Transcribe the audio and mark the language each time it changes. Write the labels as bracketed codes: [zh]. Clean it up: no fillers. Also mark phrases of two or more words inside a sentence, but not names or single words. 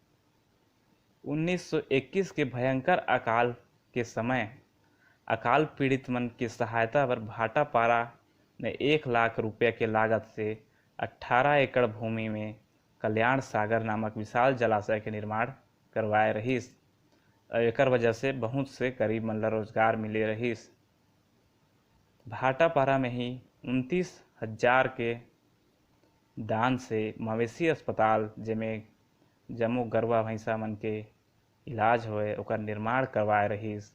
[hne] 1921 के भयंकर अकाल के समय अकाल पीड़ित मन की सहायता पर भाटापारा ने 1 लाख रुपये के लागत से 18 एकड़ भूमि में कल्याण सागर नामक विशाल जलाशय के निर्माण करवाए रहीस। एकर वजह से बहुत से गरीब मन ला रोजगार मिले रहीस। भाटापारा में ही 29,000 के दान से मवेशी अस्पताल जेमें जम्मू गरवा भैंसा मन के इलाज होए ओकर निर्माण करवाए रहीस।